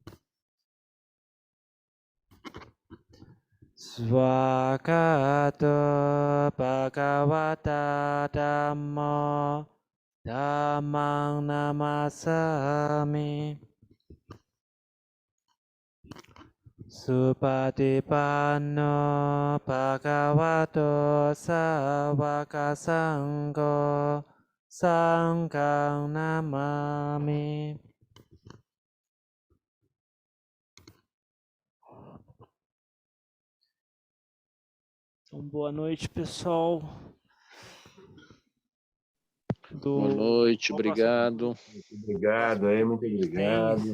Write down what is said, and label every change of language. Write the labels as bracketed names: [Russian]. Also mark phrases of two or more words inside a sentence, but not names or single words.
[Pali] Swagato Bhagavata Dhammo Dhammang Namasami Supatipanno Bhagavato Sāvaka Sangho Sanghang Namami. [Portuguese] Então, boa noite, pessoal. Boa noite, obrigado. Obrigado aí, muito obrigado.